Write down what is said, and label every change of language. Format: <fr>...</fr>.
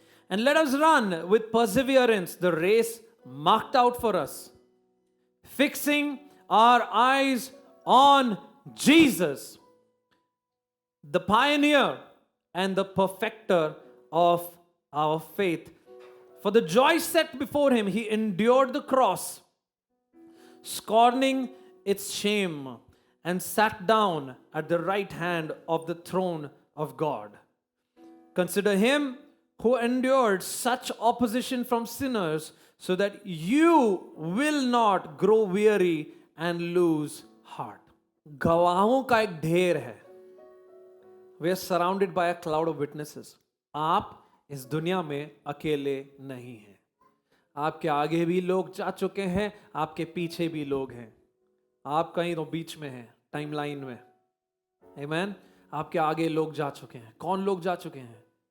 <en>and let us run with perseverance the race marked out for us, fixing our eyes on Jesus, the pioneer and the perfecter of our faith. For the joy set before him, he endured the cross, scorning its shame, and sat down at the right hand of the throne of God. Consider him who endured such opposition from sinners, so that you will not grow weary and lose heart.</en> <hi>गवाहों का एक ढेर है.</hi> <en>We are surrounded by a cloud of witnesses.</en> <hi>आप इस दुनिया में अकेले नहीं हैं. आपके आगे भी लोग जा चुके हैं, आपके पीछे भी लोग हैं. आप कहीं तो बीच में हैं, टाइमलाइन में. आमीन. आपके आगे लोग जा चुके हैं. कौन लोग जा चुके हैं?</hi>